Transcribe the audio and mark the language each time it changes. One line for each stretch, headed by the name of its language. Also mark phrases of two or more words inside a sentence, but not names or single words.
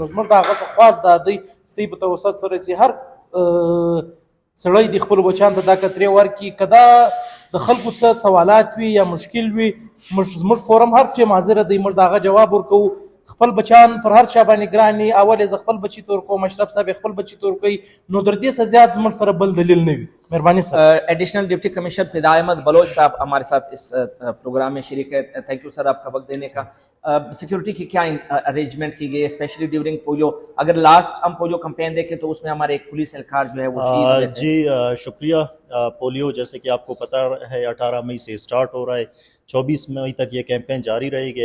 Pashto: نو زموږ د هغه څه خواست دا دی چې په توسط سره چې هر سړی د خپلو بچیانو ته دا کترې ورکړي، که دا د خلکو څه سوالات وي یا مشکل وي زموږ فورم هر ټیم حاضره دی، موږ د هغه جواب ورکوو. خپل بچیان پر هر چا باندې ګران وي، اول یې زه خپل بچي ته ورکوم، اشرف صاحب خپل بچي ته ورکوي، نو تر دې څه زیات زموږ سره بل دلیل نه وي. مهرباني سر.
Urdu: ایڈیشنل ڈپٹی کمشنر فدا احمد بلوچ صاحب ہمارے ساتھ اس پروگرام میں شریک ہے.
English: thank you sir
Urdu: آپ کا وقت دینے کا. سیکورٹی کی کیا ارینجمنٹ کی گئی
English: specially during polio?
Urdu: اگر لاسٹ ہم پولیو کمپین دیکھیں تو اس میں ہمارے ایک پولیس اہلکار جو ہے وہ شہید ہوئے تھے. جی شکریہ. پولیو جیسے کہ آپ کو پتہ ہے 18 مئی سے اسٹارٹ ہو رہا ہے، 24 مئی تک یہ کیمپین جاری رہے گی.